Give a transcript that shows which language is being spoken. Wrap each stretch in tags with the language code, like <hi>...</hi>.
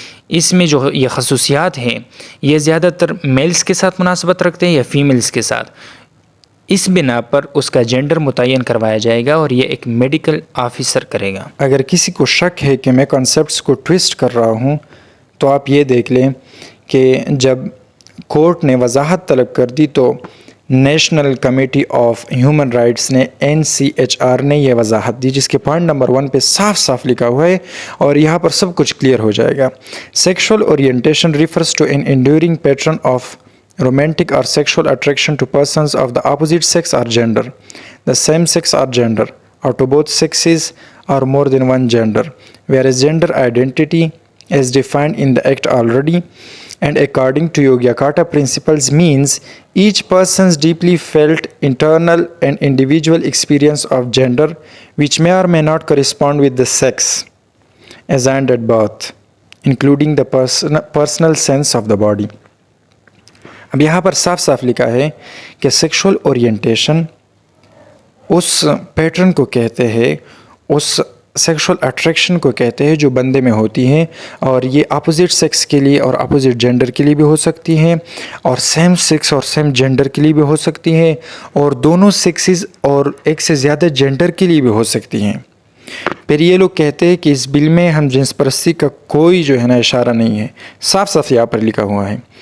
<ur>اس میں جو یہ خصوصیات ہیں یہ زیادہ تر میلز کے ساتھ مناسبت رکھتے ہیں یا فیمیلز کے ساتھ، اس بنا پر اس کا جینڈر متعین کروایا جائے گا اور یہ ایک میڈیکل آفیسر کرے گا۔ اگر کسی کو شک ہے کہ میں کنسیپٹس کو ٹویسٹ کر رہا ہوں تو آپ یہ دیکھ لیں کہ جب کورٹ نے وضاحت طلب کر دی تو national committee of human rights نے NCHR نے یہ وضاحت دی، جس کے پوائنٹ نمبر 1 پہ صاف صاف لکھا ہوا ہے اور یہاں پر سب کچھ کلیئر ہو جائے گا۔</ur> <en>Sexual orientation refers to an enduring pattern of romantic or sexual attraction to persons of the opposite sex or gender, the same sex or gender, or to both sexes or more than one gender, whereas gender identity as defined in the act already and according to Yogyakarta principles means each person's deeply felt internal and individual experience of gender which may or may not correspond with the sex assigned at birth, including the personal sense of the body.</en> <ur>اب یہاں پر صاف صاف لکھا ہے کہ sexual orientation اس pattern کو کہتے ہیں، اس سیکشول اٹریکشن کو کہتے ہیں جو بندے میں ہوتی ہیں، اور یہ اپوزٹ سیکس کے لیے اور اپوزٹ جینڈر کے لیے بھی ہو سکتی ہیں، اور سیم سیکس اور سیم جینڈر کے لیے بھی ہو سکتی ہیں، اور دونوں سیکسز اور ایک سے زیادہ جینڈر کے لیے بھی ہو سکتی ہیں۔ پھر یہ لوگ کہتے ہیں کہ اس بل میں ہم جنس پرستی کا کوئی جو ہے نا اشارہ نہیں ہے، صاف صاف یہاں پر لکھا ہوا ہے۔</ur>